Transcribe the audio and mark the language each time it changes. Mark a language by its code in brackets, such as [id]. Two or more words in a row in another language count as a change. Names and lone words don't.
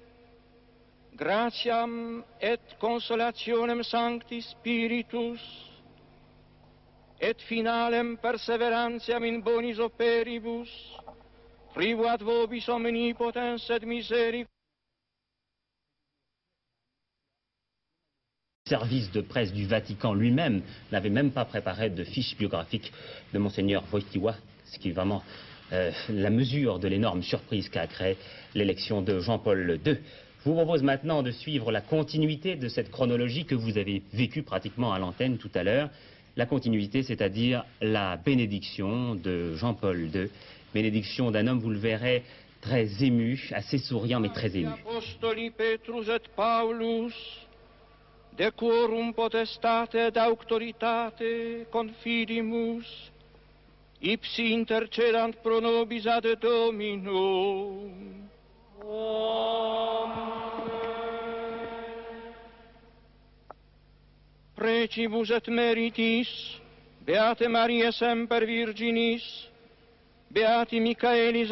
[la] gratiam et consolationem Sancti Spiritus, et finalem perseverantiam in bonis operibus, tribuat vobis omnipotens et misericors. [fr] service de presse du Vatican lui-même n'avait même pas préparé de fiche biographique de Monseigneur Wojtyła, ce qui est vraiment la mesure de l'énorme surprise qu'a créé l'élection de Jean-Paul II. Je vous propose maintenant de suivre la continuité de cette chronologie que vous avez vécue pratiquement à l'antenne tout à l'heure. La continuité, c'est-à-dire la bénédiction de Jean-Paul II, bénédiction d'un homme, vous le verrez, très ému, assez souriant mais très ému. [la] Apostoli Petrus et Paulus, de quorum potestate et auctoritate confidimus, ipsi intercedant pro nobis ad Dominum. Precibus et meritis, Beate Mariae semper Virginis, Beati Michaelis